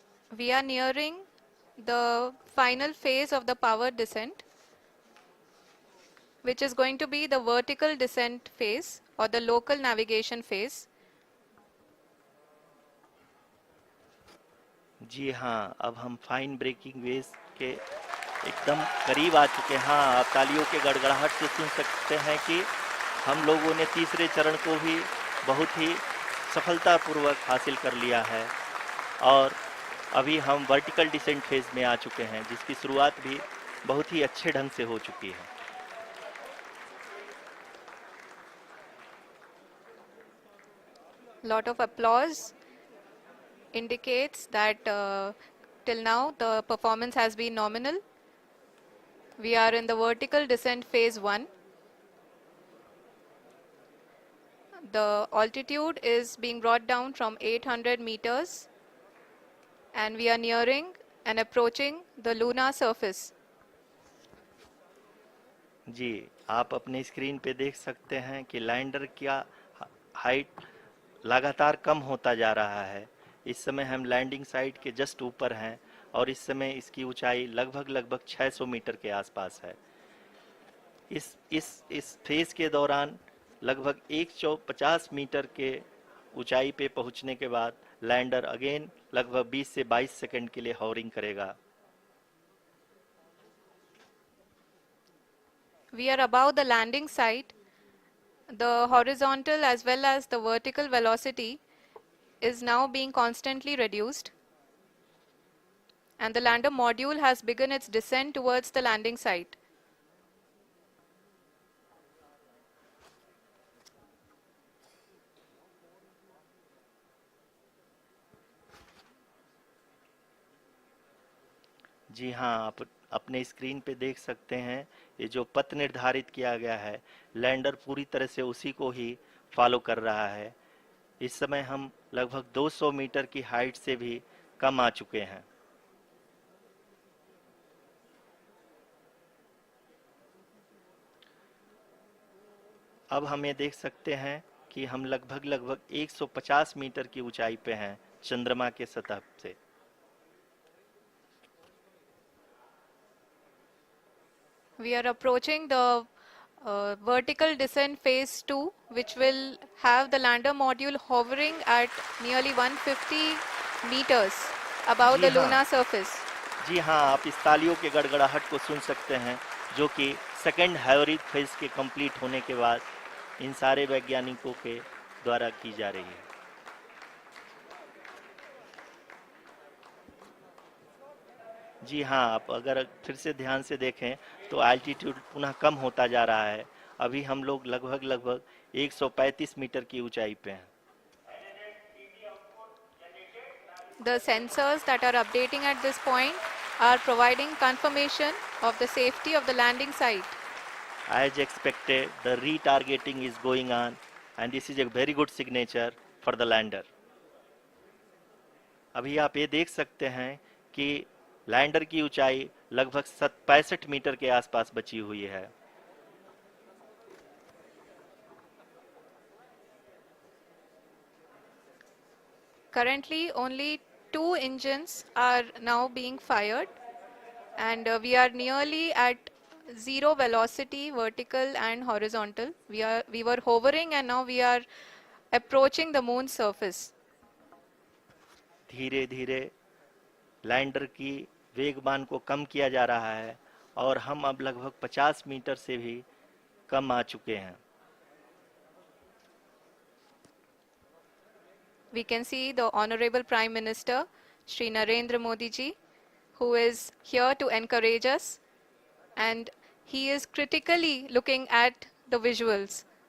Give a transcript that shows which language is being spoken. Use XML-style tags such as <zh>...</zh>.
<en>We are nearing the final phase of the power descent, which is going to be the vertical descent phase or the local navigation phase.</en> <hi>जी हाँ, अब हम fine breaking wave के एकदम करीब आ चुके हैं। हाँ, आप तालियों के गड़गड़ाहट से सुन सकते हैं कि हम लोगों ने तीसरे चरण को भी बहुत ही सफलतापूर्वक हासिल कर लिया है और अभी हम वर्टिकल डिसेंट फेज में आ चुके हैं, जिसकी शुरुआत भी बहुत ही अच्छे ढंग से हो चुकी है।</hi> <en>Lot of applause indicates that till now the performance has been nominal. We are in the vertical descent phase 1. the altitude is being brought down from 800 meters and we are nearing and approaching the lunar surface.</en> <hi>जी, आप अपने screen पे देख सकते हैं कि lander का height लगातार कम होता जा रहा है। इस समय हम लैंडिंग साइट के जस्ट ऊपर हैं और इस समय इसकी ऊंचाई लगभग 600 मीटर के आसपास है। इस फेज के दौरान लगभग 150 मीटर के ऊंचाई पे पहुंचने के बाद लैंडर अगेन लगभग 20 से 22 सेकंड के लिए हॉवरिंग करेगा।</hi> <en>We are above the landing site. The horizontal as well as the vertical velocity is now being constantly reduced. And the lander module has begun its descent towards the landing site.</en> <hi>जी हाँ, आप अपने screen पे देख सकते हैं ये जो पथ निर्धारित किया गया है, लैंडर पूरी तरह से उसी को ही फॉलो कर रहा है। इस समय हम लगभग 200 मीटर की हाइट से भी कम आ चुके हैं। अब हम ये देख सकते हैं कि हम लगभग 150 मीटर की ऊंचाई पे हैं चंद्रमा के सतह से।</hi> <en>We are approaching the vertical descent phase 2, which will have the lander module hovering at nearly 150 meters above the lunar surface.</en> <hi>जी हाँ, आप इस तालियों के गड़गड़ाहट को सुन सकते हैं जो कि सेकंड हैवरिंग फेज के कंप्लीट होने के बाद इन सारे वैज्ञानिकों के द्वारा की जा रही है। जी हाँ, आप अगर फिर से ध्यान से देखें तो एल्टीट्यूड पुनः कम होता जा रहा है। अभी हम लोग लगभग 135 मीटर की ऊंचाई पे हैं।</hi> <en>The sensors that are updating at this point are providing confirmation of the safety of the landing site. As expected, the retargeting is going on and this is a very good signature for the lander.</en> <hi>अभी आप ये देख सकते हैं कि lander की ऊंचाई लगभग 65 मीटर के आसपास बची हुई है।</hi> <en>Currently, only 2 engines are now being fired, and we are nearly at zero velocity, vertical and horizontal. We were hovering, and now we are approaching the moon's surface.</en> <hi>धीरे धीरे लैंडर की वेगमान को कम किया जा रहा है और हम अब लगभग 50 मीटर से भी कम आ चुके हैं।</hi> <en>We can see the Honorable Prime Minister, Shri Narendra Modi ji, who is here to encourage us, and he is critically looking at the visuals.</en>